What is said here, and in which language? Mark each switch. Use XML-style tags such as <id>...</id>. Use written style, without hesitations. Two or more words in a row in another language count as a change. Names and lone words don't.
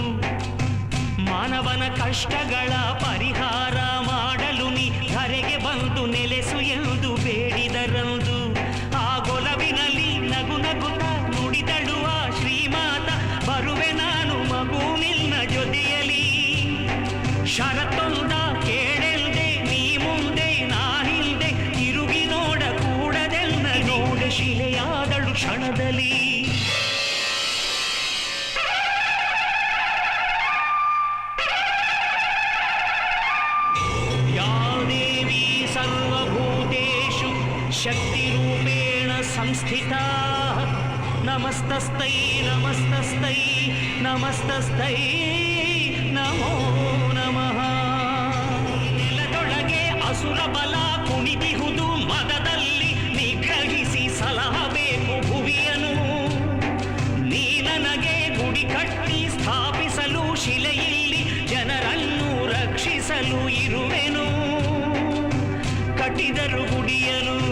<kn>ಮಾನವನ ಕಷ್ಟಗಳ ಪರಿಹಾರ ಮಾಡಲು ನೀ ಧರೆಗೆ ಬಂದು ನೆಲೆಸು ಎಂದು ಬೇಡಿದರಂದು ಆ ಗೊಲವಿನಲ್ಲಿ ನಗು ನಗುತ್ತ ನುಡಿದಳುವ ಶ್ರೀಮಾತ ಬರುವೆ ನಾನು ಮಗು ನಿನ್ನ ಜೊತೆಯಲಿ ಷರತ್ತೊಂದ ಕೇಳೆಲ್ದೆ ನೀ ಮುಂದೆ ನಾ ಹಿಂದೆ ತಿರುಗಿ ನೋಡ ಕೂಡದೆಲ್ಲ ನೋಡ ಶಿಲೆಯಾದಳು ಕ್ಷಣದಲ್ಲಿ</kn> <sa>सर्वभूतेषु शक्तिरूपेण संस्थिता नमस्तस्तै नमस्तस्तै नमस्तस्तै नमो नमः</sa> <kn>ನೆಲದೊಳಗೆ ಅಸುರ ಬಲ ಕುಣಿದಿಹುದು ಮದದಲ್ಲಿ ನಿಗ್ರಹಿಸಿ ಸಲಹಬೇಕು ಭುವಿಯನು ನೀ ನನಗೆ ಗುಡಿ ಕಟ್ಟಿ ಸ್ಥಾಪಿಸಲು ಶಿಲೆಯಲ್ಲಿ ಜನರನ್ನು ರಕ್ಷಿಸಲು ಇರುವೆನು ಕಟ್ಟಿದರು ಗುಡಿಯನು</kn>